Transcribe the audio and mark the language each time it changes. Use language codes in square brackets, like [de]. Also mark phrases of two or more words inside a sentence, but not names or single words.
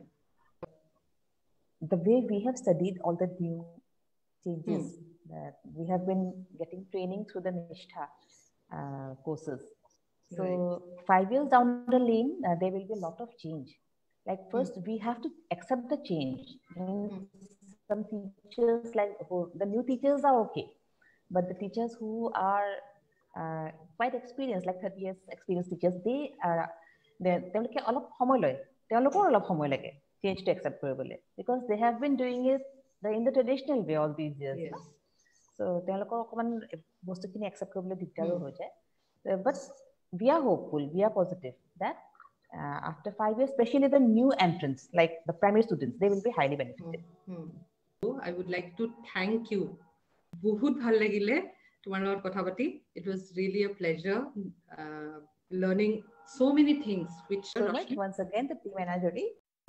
[en] the way we have studied all the new changes that we have been getting training through the Nishtha courses so 5 years down the lane there will be a lot of change like first we have to accept the change some teachers like the new teachers are okay but the teachers who are quite experienced, like 30 years experienced teachers, [as] তেওঁলোকে অলপ সময় লয়, তেওঁলোকৰ অলপ সময় লাগে [en] change to accept কৰিবলৈ, because they have been doing it in the traditional way all these years. Yes. [as] So তেওঁলোকৰ অকমান বস্তুখিনি accept কৰিবলৈ দিগদাৰো হৈ যায়. [en] But we are hopeful, we are positive that after 5 years, especially the new entrants, like the primary students, they will be highly benefited. So I would like to thank you. [as] বহুত ভাল লাগিলে তোমাৰ লগত কথা পাতি. [en] It was really a pleasure learning so many things which so much once again the team and I